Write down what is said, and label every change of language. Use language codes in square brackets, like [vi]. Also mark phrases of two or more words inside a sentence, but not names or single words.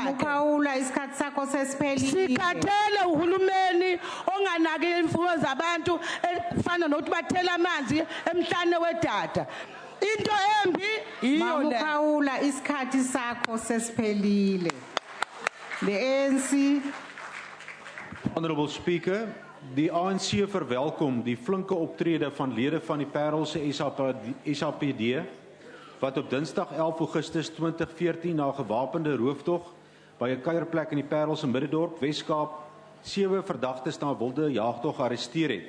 [zu] Mamukhawula isikhathi sakho sesiphelile. Sikhathele uhulumeni onganaki imfuyo zabantu efana nokuthi bathela amanzi emhlane wedada. Into embi iyo le. Mamukhawula isikhathi sakho sesiphelile. [en] The ANC. Honourable Speaker, [af] die ANC verwelkom die flinke optrede van lede van die Parelse SAPD wat op Dinsdag 11 Augustus 2014 na gewapende rooftog by 'n kuierplek in die Parelse Middendorp, Weskaap, 7 verdagtes na 'n wilde jaagtog gearresteer het.